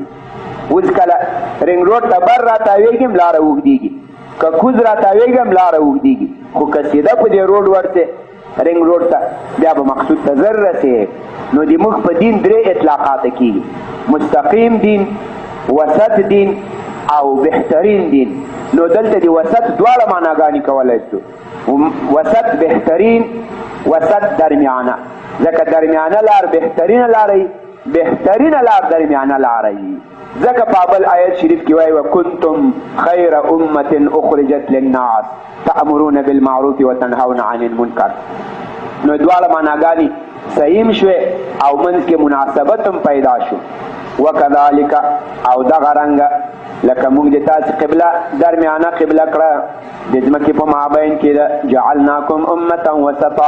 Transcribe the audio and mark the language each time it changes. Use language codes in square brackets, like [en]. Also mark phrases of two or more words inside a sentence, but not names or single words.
[ps] اوس کله رنګ روډ ته بر راتاویږم لاره اوږدېږي، که کوز راتاویږم لاره اوږدېږي، خو که سیده په دې روډ ورسې رنګ روډ ته بیا به مقصود ته زر رسې. نو د موږ په دین درې اطلاقاته کېږي، مستقیم دین، وسط دین او بهترین دین. نو دلته د وسط دواړه معناګانې کولی شو، وسط بهترین، وسط درمیانه. ځکه درمیانه لار بهترینه لاره وي، بهترینه لار درمیانه لاره وي. ځکه په بل آیت شریف کې وایي [ar] وکنتم خیر امت اخرجت للناس تأمرون بالمعروف وتنهون عن المنکر. [ps] نو دواړه معناګانې صحیح شوې او منځ کې مناسبت هم پیدا شو. وکذالک او دغه رنګه لکه موږ د تاسې قبله درمیانه قبله کړه د ځمکې په مابین کې ده، [ar] جعلناکم امتا وسطا.